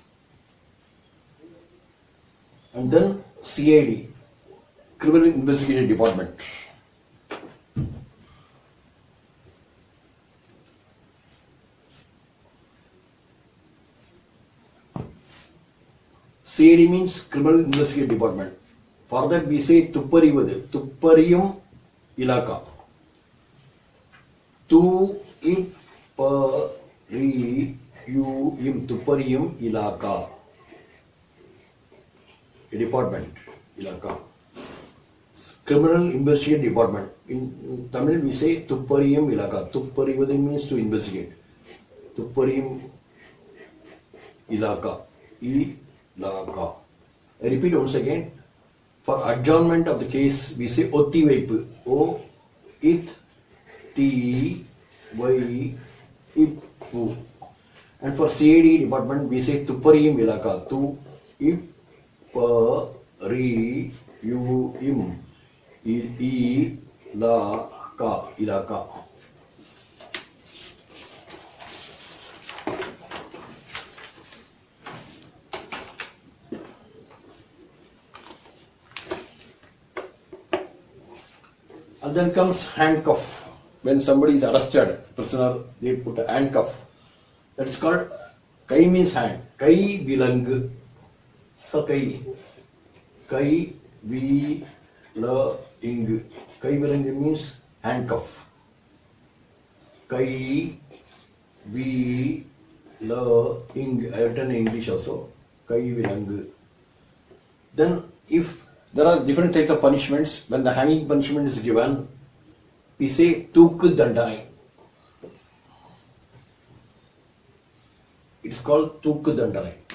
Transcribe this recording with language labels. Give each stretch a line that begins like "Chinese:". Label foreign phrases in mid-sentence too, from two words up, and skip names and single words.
English: And then CID, Criminal Investigation Department. CID means Criminal Investigation Department. For that we say
Tamil: துப்பறிவது, துப்பறியும் இலாகா. Tu-ip-ri-yu-im, துப்பறியும் இலாகா.
English: A department, Ilaka. Criminal Investigation Department. In Tamil we say
Tamil: துப்பறியும் இலாகா.
English: Tupparivadu means to investigate.
Tamil: துப்பறியும் இலாகா.
English: Ilaka. I repeat once again. For adjournment of the case, we say
Tamil: ஒத்தி வைப்பு. O It T Y Ippu.
English: And for CID department, we say
Tamil: துப்பறியும் இலாகா. Tu Ip-ri-yu-im. இலாகா. இலாகா.
English: And then comes handcuff. When somebody is arrested, prisoner, they put a handcuff. That's called Kai means hand.
Tamil: கை விலங்கு. So Kai. கை வி ல இங். கை விலங்கு
English: means handcuff.
Tamil: கை வி ல இங்.
English: I have written in English also.
Tamil: கை விலங்கு.
English: Then if there are different types of punishments. When the hanging punishment is given, we say
Tamil: தூக்கு தண்டனை.
English: It is called
Tamil: தூக்கு தண்டனை.